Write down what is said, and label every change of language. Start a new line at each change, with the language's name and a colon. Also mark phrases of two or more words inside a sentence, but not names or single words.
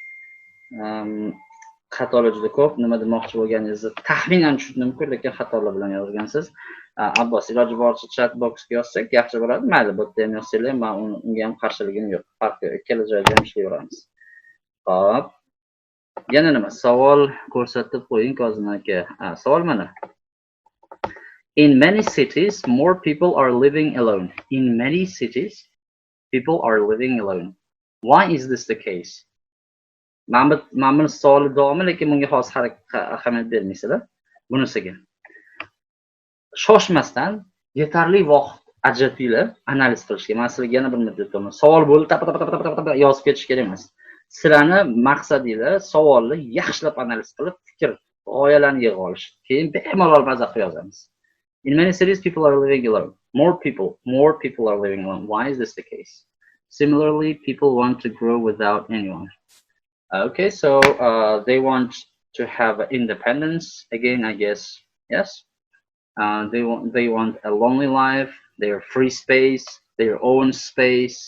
Uzbek: Xatolar juda ko'p. Nima demoqchi bo'lganingizni taxminan tushundim-ku, lekin xatolar bilan yozgansiz. Abbos, iloji boricha
English: chat boxga
Uzbek: yozsak yaxshi bo'ladi. Mayli, bu yerda ham yozsanglar, men unga ham qarshiligim yo'q. Farqi ikkala joyda ham ishlayveramiz. Xo'p. Yana nima? Savol ko'rsatib qo'ying Kozim aka. Savol mana.
English: In many cities, more people are living alone. In many cities, people are living alone. Why is this the case?
Uzbek: Mana savol davomi, lekin bunga hozir ahamiyat bermaysizlar. Bunisiga. Shoshmasdan yetarli vaqt ajratinglar analiz qilishga. Men sizlarga yana bir muddat aytaman. Savol bo'lib yozib ketish kerak emas. Sizlarni maqsadinglar savolni yaxshilab analiz qilib, fikr, g'oyalarni yig'ib olish. Keyin bemalol baza qilib yozamiz.
English: In many cities, people are living alone. More people are living alone. Why is this the case? Similarly, people want to grow without anyone. Okay, so they want to have independence. Again, I guess, yes. They want a lonely life, their free space, their own space.